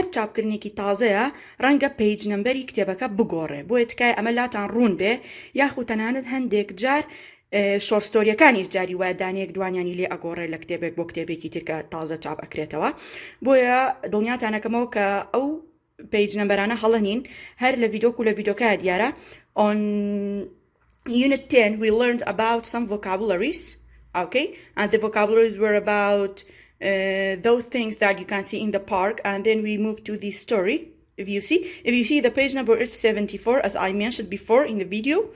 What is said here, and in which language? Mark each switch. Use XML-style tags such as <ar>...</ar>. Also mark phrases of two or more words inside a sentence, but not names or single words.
<ckb>چاپکردنێکی تازەیە ڕەنگە</ckb> <en>page number</en> <ckb>کتێبەکە بگۆڕێ بۆیە تکای ئەمە لاتان ڕوون بێ یاخود تەنانەت هەندێک جار شۆرستۆریەکانیش جاری وایە دانەیەک دوانیانی لێ ئەگۆڕێ لە کتێبێک بۆ کتێبێکی ترکە تازە چاپ ئەکرێتەوە بۆیە دڵنیاتانەکەمەوە کە ئەو</ckb> <en>page numbers</en> <ckb>هەڵە نین هەر لە ڤیدۆک و لە ڤیدۆکایە دیارە</ckb> <en>on Unit 10, we learned about some vocabularies, okay? And the vocabularies were about those things that you can see in the park. And then we moved to the story. If you see the page number, it's 74, as I mentioned before in the video.</en>